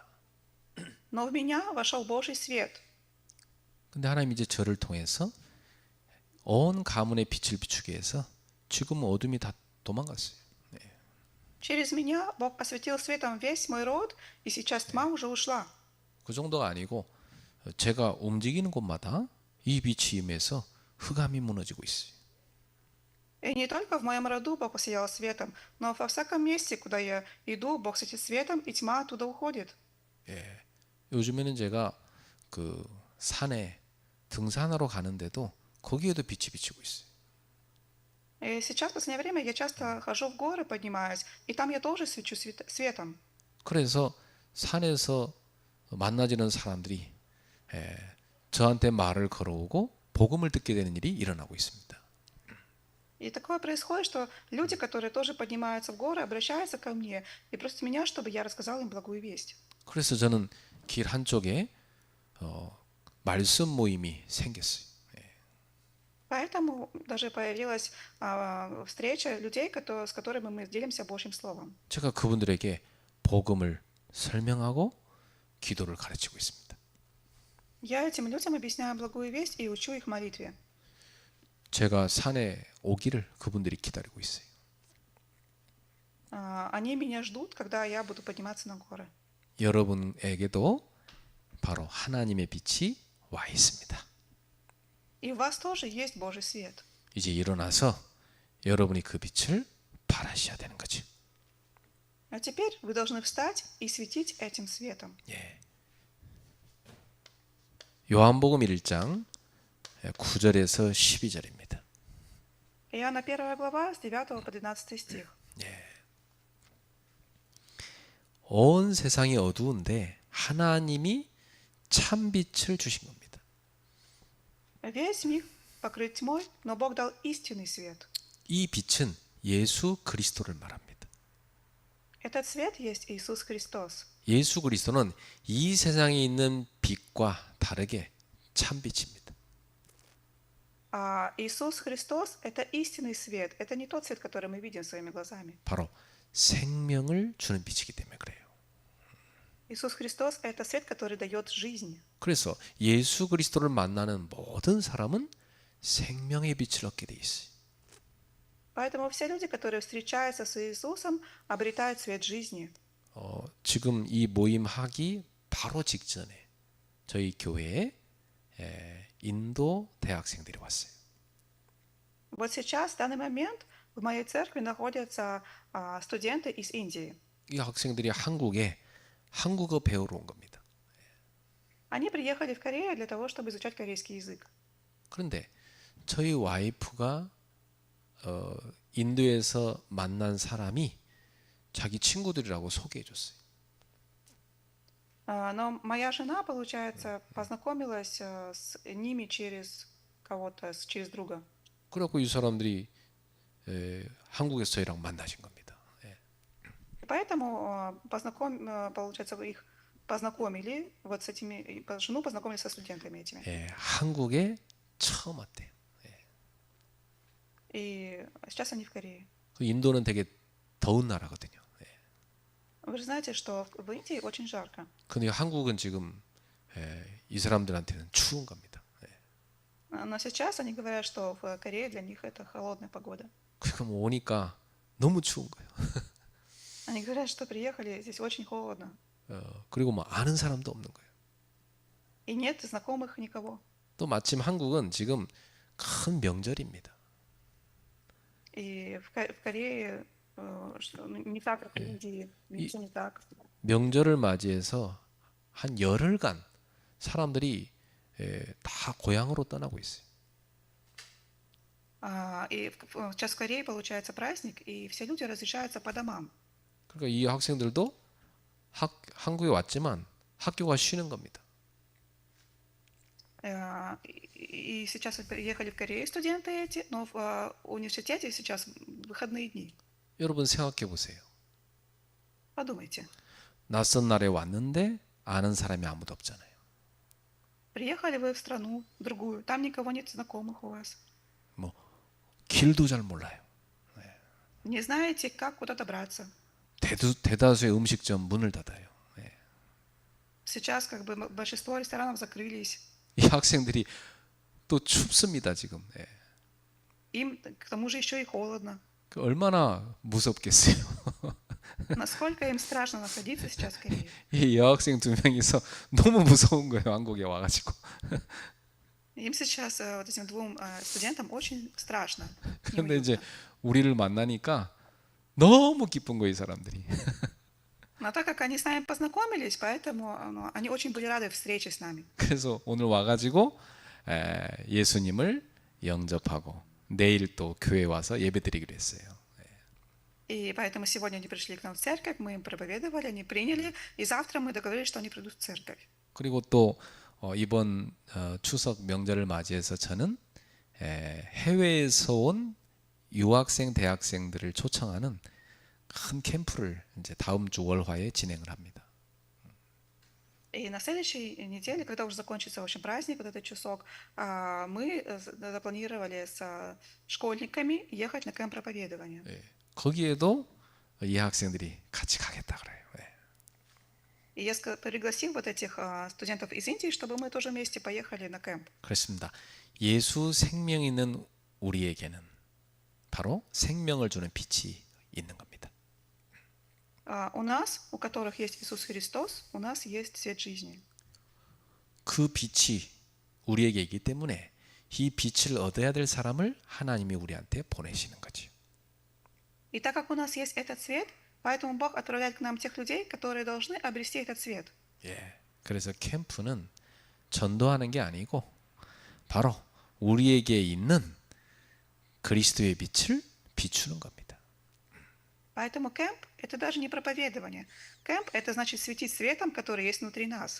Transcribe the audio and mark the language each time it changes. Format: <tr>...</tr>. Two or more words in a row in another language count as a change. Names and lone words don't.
<ru>Но в меня вошел Божий свет.</ru> <ko>근데 하나님 이제 저를 통해서 온 가문의 빛을 비추게 해서 지금은 어둠이 다 도망갔어요.</ko> <ru>Через меня Бог осветил светом весь мой род, и сейчас тьма уже ушла.</ru> <ko>그 정도가 아니고 제가 움직이는 곳마다 이 빛이 임해서 흑암이 무너지고 있어요.</ko> <ru>И не только в моем роду Бог посиял светом, но во всяком месте, куда я иду, Бог светит светом, и тьма оттуда уходит.</ru> <ko>요즘에는 제가 그 산에 등산하러 가는데도 거기에도 빛이 비치고 있어요.</ko> <ru>И сейчас, в последнее время, я часто хожу в горы, поднимаюсь, и там я тоже свечу светом.</ru> <ko>그래서 산에서 만나지는 사람들이 저한테 말을 걸어오고 복음을 듣게 되는 일이 일어나고 있습니다.</ko> <ru>И такое происходит, что люди, которые тоже поднимаются в горы, обращаются ко мне и просят меня, чтобы я рассказал им благую весть.</ru> <ko>그래서 저는 길 한쪽에 말씀 모임이 생겼어요.</ko> <ru>Поэтому даже появилась встреча людей, с которыми мы делимся Божьим Словом.</ru> <ko>제가 그분들에게 복음을 설명하고 기도를 가르치고 있습니다.</ko> <ru>Я этим людям объясняю благую весть и учу их молитве.</ru> <ko>제가 산에 오기를 그분들이 기다리고 있어요.</ko> <ru>Они меня ждут, когда я буду подниматься на горы.</ru> <ko>여러분에게도 바로 하나님의 빛이 와 있습니다.</ko> <ru>И у вас тоже есть Божий свет.</ru> <ko>이제 일어나서 여러분이 그 빛을 발하셔야 되는 거죠.</ko> <ru>А теперь вы должны встать и светить этим светом.</ru> <ko>요한복음 1장 9절에서 12절입니다.</ko> <ru>Иоанна 1 глава с 9 по 12 стих.</ru> <ko>온 세상이 어두운데 하나님이 참 빛을 주신 겁니다.</ko> <ru>Весь мир покрыт тьмой, но Бог дал истинный свет.</ru> <ko>이 빛은 예수 그리스도를 말합니다.</ko> <ru>Этот свет есть Иисус Христос.</ru> <ko>예수 그리스도는 이 세상에 있는 빛과 다르게 참 빛입니다.</ko> <ru>А Иисус Христос – это истинный свет. Это не тот свет, который мы видим своими глазами.</ru> <ko>바로 생명을 주는 빛이기 때문에 그래요.</ko> <ru>Иисус Христос – это свет, который дает жизнь.</ru> <ko>그래서 예수 그리스도를 만나는 모든 사람은 생명의 빛을 얻게 돼 있어요.</ko> <ru>Поэтому все люди, которые встречаются с Иисусом, обретают свет жизни.</ru> <ko>지금 이 모임 하기 바로 직전에 저희 교회에 인도 대학생들이 왔어요.</ko> <ru>Вот сейчас, в данный момент, в моей церкви находятся студенты из Индии.</ru> <ko>이 학생들이 한국에 한국어 배우러 온 겁니다.</ko> <ru>Они приехали в Корею для того, чтобы изучать корейский язык.</ru> <ko>그런데 저희 와이프가 인도에서 만난 사람이 자기 친구들이라고 소개해 줬어요.</ko> <ru>Но моя жена, получается, познакомилась с ними через кого-то, через друга.</ru> <ko>그래갖고 이 사람들이 한국에서 저희랑 만나신 겁니다.</ko> <ru>Поэтому, получается, их познакомили, вот с этими, жену познакомили со студентами этими.</ru> <ko>한국에 처음 왔대요.</ko> <ru>И сейчас они в Корее.</ru> <ko>인도는 되게 더운 나라거든요.</ko> <ru>Вы же знаете, что в Индии очень жарко.</ru> <ko>근데 한국은 지금 이 사람들한테는 추운 겁니다.</ko> <ru>Но сейчас они говорят, что в Корее для них это холодная погода.</ru> <ko>그럼 오니까 너무 추운 거예요.</ko> <ru>Они говорят, что приехали, здесь очень холодно.</ru> <ko>그리고 뭐 아는 사람도 없는 거예요.</ko> <ru>И нет знакомых никого.</ru> <ko>또 마침 한국은 지금 큰 명절입니다.</ko> <ru>И в Корее не так, как в Индии, ничего не так.</ru> <ko>명절을 맞이해서 한 열흘간 사람들이 다 고향으로 떠나고 있어요.</ko> <ru>И сейчас в Корее получается праздник, и все люди разъезжаются по домам.</ru> <ko>그러니까 이 학생들도 한국에 왔지만 학교가 쉬는 겁니다.</ko> <ru>И сейчас приехали в Корею студенты эти, но в университете сейчас выходные дни.</ru> <ko>여러분 생각해 보세요.</ko> <ru>Подумайте.</ru> <ko>낯선 나라에 왔는데 아는 사람이 아무도 없잖아요.</ko> <ru>Приехали вы в страну другую, там никого нет знакомых у вас.</ru> <ko>뭐 길도 잘 몰라요.</ko> <ru>Не знаете, как куда добраться.</ru> <ko>대다수의 음식점 문을 닫아요.</ko> <ru>Сейчас как бы большинство ресторанов закрылись.</ru> <ko>이 학생들이 또 춥습니다 지금.</ko> <ru>Им к тому же еще и холодно.</ru> <ko>얼마나 무섭겠어요.</ko> <ru>Насколько им страшно находиться сейчас в Корее.</ru> <ko>이 여학생 두 명이서 너무 무서운 거예요 한국에 와가지고.</ko> <ru>Им сейчас, вот этим двум студентам, очень страшно.</ru> <ko>근데 이제 우리를 만나니까 너무 기쁜 거예요 이 사람들이.</ko> <ru>Но так как они с нами познакомились, поэтому они очень были рады встрече с нами.</ru> <ko>그래서 오늘 와가지고 예수님을 영접하고 내일 또 교회 와서 예배드리기로 했어요.</ko> <ru>И поэтому сегодня они пришли к нам в церковь, мы им проповедовали, они приняли, и завтра мы договорились, что они придут в церковь.</ru> <ko>그리고 또 이번 추석 명절을 맞이해서 저는 해외에서 온 유학생, 대학생들을 초청하는 큰 캠프를 이제 다음 주 월화에 진행을 합니다.</ko> <ru>И на следующей неделе, когда уже закончится, в общем, праздник, вот этот часок, мы запланировали с школьниками ехать на кемп проповедования.</ru> <ko>예, 거기에도 이 학생들이 같이 가겠다 그래요. 예.</ko> <ru>И я пригласил вот этих студентов из Индии, чтобы мы тоже вместе поехали на кемп.</ru> <ko>그렇습니다. 예수 생명 있는 우리에게는 바로 생명을 주는 빛이 있는 겁니다.</ko> <ru>У нас, у которых есть Иисус Христос, у нас есть свет жизни.</ru> <ko>그 빛이 우리에게 있기 때문에 이 빛을 얻어야 될 사람을 하나님이 우리한테 보내시는 거죠.</ko> <ru>И так как у нас есть этот свет, поэтому Бог отправляет к нам тех людей, которые должны обрести этот свет.</ru> <ko>예. 그래서 캠프는 전도하는 게 아니고 바로 우리에게 있는 그리스도의 빛을 비추는 겁니다.</ko> <ru>Поэтому кемп – это даже не проповедование. Кемп – это значит светить светом, который есть внутри нас.</ru>